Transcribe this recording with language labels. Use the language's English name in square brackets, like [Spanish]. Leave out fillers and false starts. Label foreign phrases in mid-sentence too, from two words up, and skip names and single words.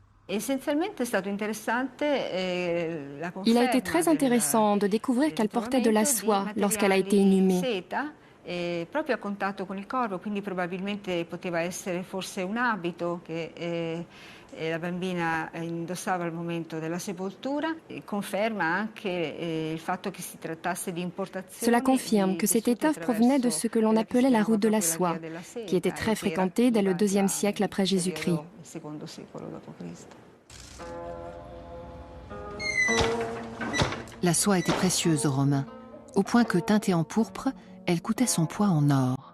[French] Il a été très intéressant de découvrir qu'elle portait de la soie lorsqu'elle a été inhumée. [Italian] Proprio a contatto con il corpo, quindi probabilmente poteva essere forse un abito che la bambina indossava al momento della sepoltura. Conferma anche il fatto che si trattasse di importazione. [French] Cela confirme que cette étoffe provenait de ce que l'on appelait la route de la soie, qui était très fréquentée dès le IIe siècle après Jésus-Christ. La soie était précieuse aux Romains, au point que, teintée en pourpre, elle coûtait son poids en or.